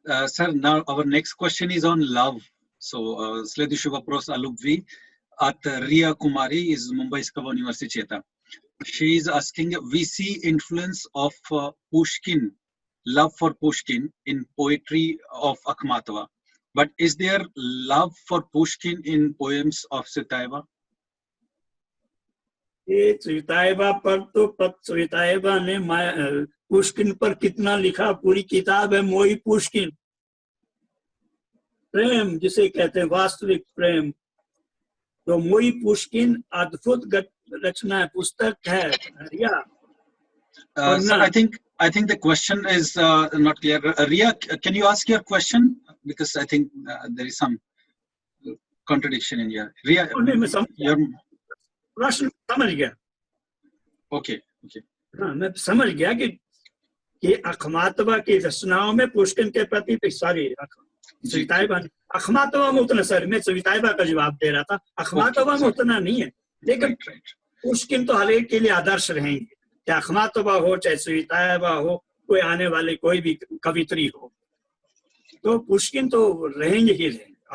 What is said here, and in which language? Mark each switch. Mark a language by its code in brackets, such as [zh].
[en] Sir, now our next question is on love. [ru] So, следующий вопрос о любви от Ria Kumari из Мумбайского университета. [en] She is asking, we see influence of Pushkin, love for Pushkin in poetry of Akhmatova. But is there love for Pushkin in poems of Tsvetaeva? [hi] ये tsvetaeva पर तो tsvetaeva ने Pushkin पर कितना लिखा, पूरी किताब है मोई पुष्किन। प्रेम जिसे कहते हैं वास्तविक प्रेम, तो मोई पुष्किन अद्भुत रचना है, पुस्तक है। [en] Sir, I think the question is not clear. Ria, can you ask your question? Because I think there is some contradiction in here. Ria, your [hi] प्रश्न समझ गया। [en] Okay. [hi] हाँ, मैं समझ गया कि अखमातवा की रचनाओं में पुष्किन के प्रति tsvetaeva, अखमातवा में उतना, सर मैं tsvetaeva का जवाब दे रहा था, अखमातवा में उतना नहीं है, लेकिन पुष्किन तो हर एक के लिए आदर्श रहेंगे, चाहे अखमातवा हो चाहे tsvetaeva हो, कोई आने वाले कोई भी कवित्री हो, तो पुष्किन तो रहेंगे ही रहेंगे।